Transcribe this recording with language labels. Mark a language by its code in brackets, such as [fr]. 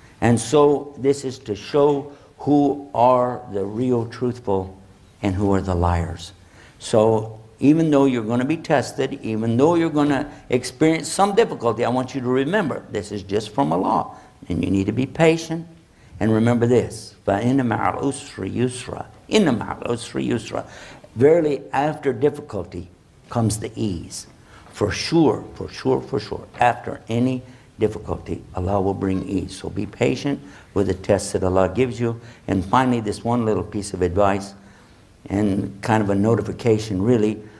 [en] And so this is to show who are the real truthful and who are the liars. So even though you're going to be tested, even though you're going to experience some difficulty, I want you to remember this is just from Allah. And you need to be patient. And remember this, [ar] فَإِنَّ مَعَ الْعُسْرِ يُسْرًا إِنَّ مَعَ الْعُسْرِ يُسْرًا. [en] Verily, after difficulty comes the ease. For sure, for sure, for sure. After any difficulty, Allah will bring ease. So be patient with the tests that Allah gives you. And finally, this one little piece of advice and kind of a notification, really.